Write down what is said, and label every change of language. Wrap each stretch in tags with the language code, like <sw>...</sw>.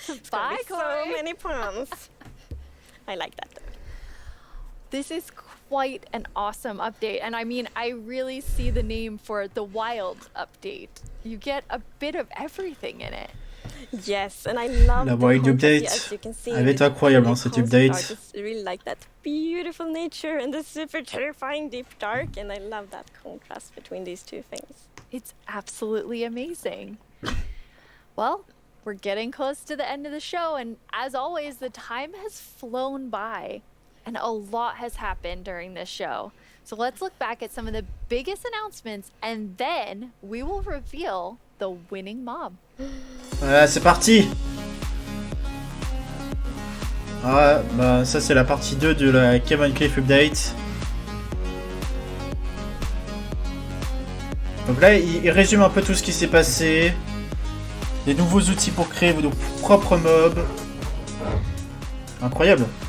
<en>Bye, Corey. So many puns. I like that. This is quite an awesome update, and I mean, I really see the name for the wild update. You get a bit of everything in it. Yes, and I love</en> <fr>La wild update. Elle est incroyable, hein, cette update.</fr> <en>I really like that beautiful nature and the super terrifying deep dark, and I love that contrast between these two things. It's absolutely amazing. Well, We're getting close to the end of the show, and as always, the time has flown by, and a lot has happened during this show. So let's look back at some of the biggest announcements, and then we will reveal the winning mob.</en> <fr>Voilà, c'est parti. Ah, bah ça c'est la partie 2 de la Cave and Cliff Update. Donc là, il résume un peu tout ce qui s'est passé. Des nouveaux outils pour créer vos propres mobs. Incroyable.</fr>